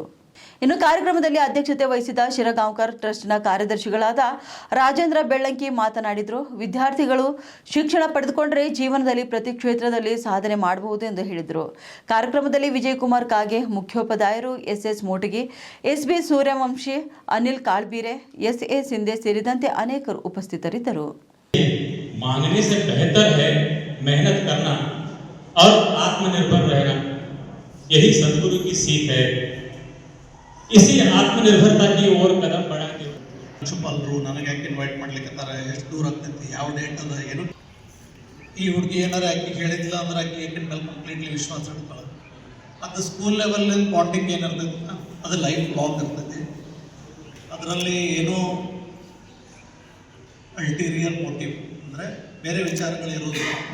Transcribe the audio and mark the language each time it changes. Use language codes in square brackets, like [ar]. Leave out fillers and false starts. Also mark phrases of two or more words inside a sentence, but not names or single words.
[kn] ಇನ್ನು ಕಾರ್ಯಕ್ರಮದಲ್ಲಿ ಅಧ್ಯಕ್ಷತೆ ವಹಿಸಿದ ಶಿರಗಾಂವ್ಕರ್ ಟ್ರಸ್ಟ್ನ ಕಾರ್ಯದರ್ಶಿಗಳಾದ ರಾಜೇಂದ್ರ ಬೆಳ್ಳಂಕಿ ಮಾತನಾಡಿದರು. ವಿದ್ಯಾರ್ಥಿಗಳು ಶಿಕ್ಷಣ ಪಡೆದುಕೊಂಡರೆ ಜೀವನದಲ್ಲಿ ಪ್ರತಿ ಕ್ಷೇತ್ರದಲ್ಲಿ ಸಾಧನೆ ಮಾಡಬಹುದು ಎಂದು ಹೇಳಿದರು. ಕಾರ್ಯಕ್ರಮದಲ್ಲಿ ವಿಜಯಕುಮಾರ್ ಕಾಗೆ, ಮುಖ್ಯೋಪಾಧ್ಯಾಯರು ಎಸ್ಎಸ್ ಮೋಟಗಿ, ಎಸ್ಬಿ ಸೂರ್ಯವಂಶಿ, ಅನಿಲ್ ಕಾಳ್ಬೀರೆ, ಎಸ್ಎ ಸಿಂಧೆ ಸೇರಿದಂತೆ ಅನೇಕರು ಉಪಸ್ಥಿತರಿದ್ದರು. [hi] मांगने से बेहतर है मेहनत करना और आत्मनिर्भर रहना, यही सदगुरु की सीख है. इसी आत्मनिर्भरता की ओर कदम बढ़ाते [kn] ಪ್ರಿನ್ಸಿಪಾಲ್ರು ನನಗೆ ಯಾಕೆ ಇನ್ವೈಟ್ ಮಾಡ್ಲಿಕ್ಕತ್ತಾರ, ಎಷ್ಟು ದೂರ ಆಗ್ತೈತಿ, ಯಾವ ಡೇಟ್ ಅದ, ಏನು ಈ ಹುಡುಗಿ ಏನಾರ ಆಕೆ ಹೇಳಿದಿಲ್ಲ ಅಂದ್ರೆ ಆಕೆ ಏಕಿನ ಮೇಲೆ ಕಂಪ್ಲೀಟ್ಲಿ ವಿಶ್ವಾಸ ಇಡ್ತಾಳೆ. ಅದು [en] school level bonding [kn] ಏನಿರ್ತೈತಿ ಅದು [en] life long [kn] ಇರ್ತೈತಿ. ಅದರಲ್ಲಿ ಏನೋ [en] ulterior motive [kn] ಅಂದರೆ ಬೇರೆ ವಿಚಾರಗಳಿರೋದಿಲ್ಲ.